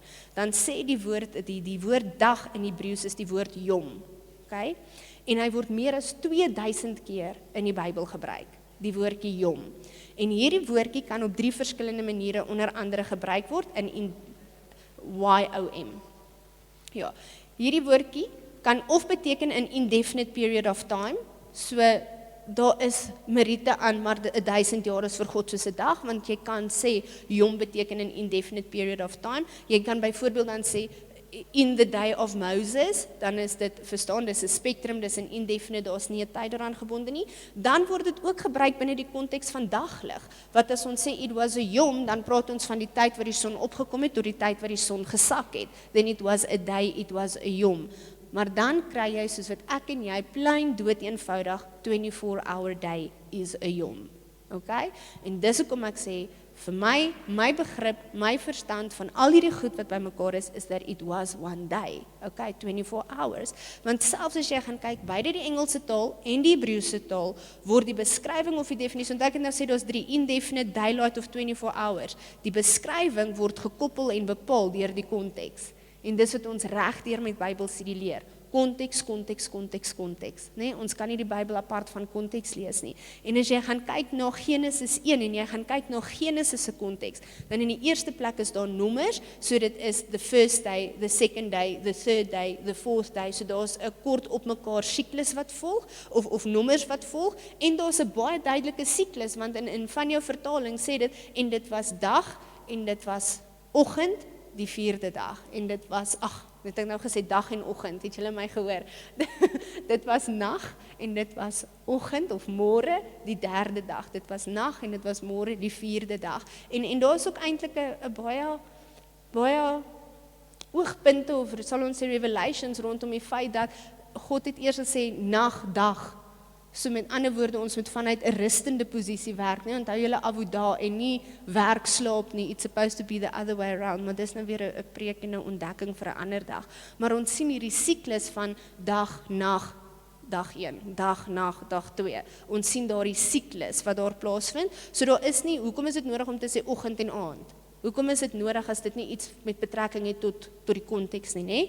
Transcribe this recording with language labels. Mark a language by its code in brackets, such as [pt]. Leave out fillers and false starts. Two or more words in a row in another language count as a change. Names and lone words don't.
[af] Dan sê die woord dag in Hebreëus is die woord yom, okay? En hy word meer as 2000 keer in die Bybel gebruik, die woordjie yom. En hierdie woordjie kan op 3 verskillende maniere onder andere gebruik word in YOM. Ja, hierdie woordjie kan of beteken in [en] indefinite period of time, [af] so daar is meriete aan, maar 1000 jaar is vir God soos 'n dag, want jy kan sê, yom beteken in [en] indefinite period of time. [af] Jy kan byvoorbeeld dan sê, [en] in the day of Moses, [af] dan is dit, verstaan, dis 'n spectrum, dis 'n indefinite, daar's nie 'n tyd daaraan gebonde nie. Dan word dit ook gebruik binne die konteks van daglig. Wat as ons sê [en] it was a yom, [af] dan praat ons van die tyd wat die son opgekom het tot die tyd wat die son gesak het. [en] Then it was a day, it was a yom. [af] Maar dan kry jy soos wat ek en jy plain dood eenvoudig [en] 24-hour day is a yom. [af] Okay? En dis hoekom ek sê vir my begrip, my verstand van al hierdie goed wat bymekaar is [en] that it was one day. Okay, 24 hours. [af] Want selfs as jy gaan kyk beide die Engelse taal en die Hebreëse taal word die beskrywing of die definisie, want ek het nou sê daar's 3 indefinite, daylight of 24 hours. Die beskrywing word gekoppel en bepaal deur die konteks. En dis wat ons regdeur met Bybelstudie leer. Konteks, konteks, konteks, konteks. Nee, ons kan nie die Bybel apart van konteks lees nie. En as jy gaan kyk na Genesis 1 en jy gaan kyk na Genesis se konteks, dan in die eerste plek is daar nommers, so dit is [en] the first day, the second day, the third day, the fourth day, [af] so daar's 'n kort op mekaar siklus wat volg, of nommers wat volg, en daar's 'n baie duidelike siklus, want in van jou vertaling sê dit, en dit was dag, en dit was oggend, die 4de dag, en dit was, het ek nou gesê dag en oggend, het julle my gehoor? Dit was nag en dit was oggend of môre die 3de dag. Dit was nag en dit was môre die 4de dag. En daar is ook eintlik 'n baie oogpunte of sal ons sê revelations rondom die feit dat God het eers gesê nag, dag. So met ander woorde, ons moet vanuit 'n rustende posisie werk, nie? Onthou julle avoda en nie werk slaap nie, [en] it's supposed to be the other way around, [af] maar dis nou weer 'n preek en 'n ontdekking vir 'n ander dag. Maar ons sien hierdie siklus van dag, nag, dag 1, dag, nag, dag 2. Ons sien daardie siklus wat daar plaasvind. So daar is nie, hoekom is dit nodig om te sê oggend en aand? Hoekom is dit nodig as dit nie iets met betrekking het tot die konteks nie, nê?